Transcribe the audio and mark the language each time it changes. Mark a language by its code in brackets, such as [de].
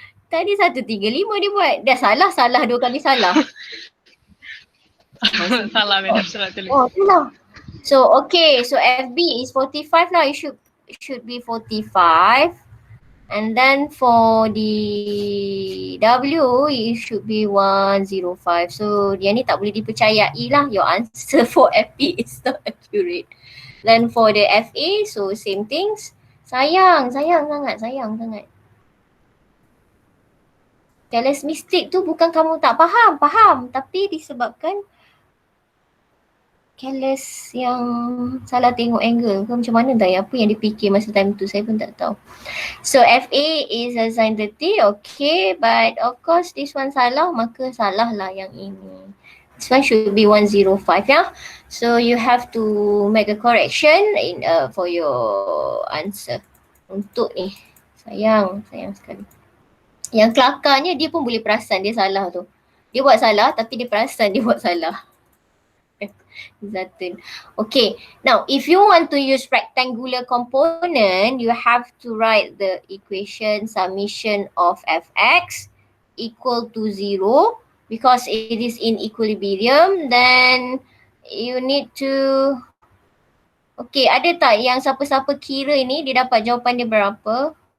[ms] Tadi 135 dia buat. Dah salah 2 kali salah. Salah madam, salah tulis. Oh, itulah. [en] So okay, so FB is 45 lah. It should be 45. And then for the W, it should be 105. [ms] So yang ni tak boleh dipercayai lah. [en] Your answer for FB is not accurate. Then for the FA, so same things. [ms] Sayang sangat. [en] Careless mistake [ms] tu bukan kamu tak faham. Tapi disebabkan careless yang salah tengok angle ke macam mana tak ya, apa yang dia fikir masa time tu saya pun tak tahu. [en] So FA is assigned 30, okay, but of course this one [ms] salah, maka salah lah yang ini. [en] This one should be 105 ya. So you have to make a correction for your answer. [ms] Untuk ni, sayang sekali. Yang kelakarnya dia pun boleh perasan dia salah tu. Dia buat salah tapi dia perasan dia buat salah. Zatun. [en] Okay, now if you want to use rectangular component, you have to write the equation summation of fx equal to 0 because it is in equilibrium. Then you need to, okay, [ms] ada tak yang siapa-siapa kira ni dia dapat jawapan dia berapa?